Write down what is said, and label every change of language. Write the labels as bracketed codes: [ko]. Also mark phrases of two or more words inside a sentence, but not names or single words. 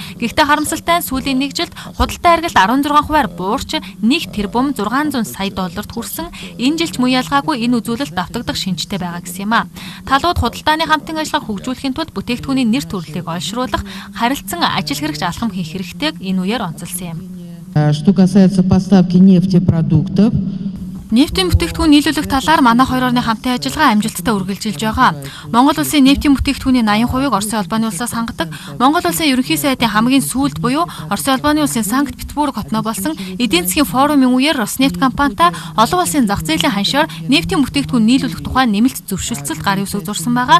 [mn] Гэхдээ харамсалтай нь сүүлийн нэг жилд худалдаа эргэлт 16% буурч 1 тэрбум 600 сая долларт хүрсэн. Энэ жилч муу ялгаагүй энэ үзүүлэлт давтагдах шинжтэй байгаа гэсэн юм а. Талууд худалдааны хамтын ажиллагааг хөгжүүлэхийн тулд бүтээгдэхүүний нэр төрлийг олшруулах, харилцан ажил хэрэгч алхам хийх хэрэгтэйг энэ [ru] Что касается поставки нефтепродуктов, [mn] нефтийн бүтээгдэхүүн нийлүүлэх талаар манай хоёр орны хамтын ажиллагаа амжилттай үргэлжилж байгаа. Монгол улсын нефтийн бүтээгдэхүүний 80%-ыг Оросын холбооны улсаас хангадаг. Монгол улсын ерөнхий сайдын хамгийн сүүлд буюу Оросын холбооны улсын Санкт-Петербург хотноо болсон эдийн засгийн форумын үеэр Роснефть компанитай олон улсын зах зээлийн ханшаар нефтийн бүтээгдэхүүн нийлүүлэх тухай нэмэлт зөвшөлтсөлд гарын үсэг зурсан байгаа.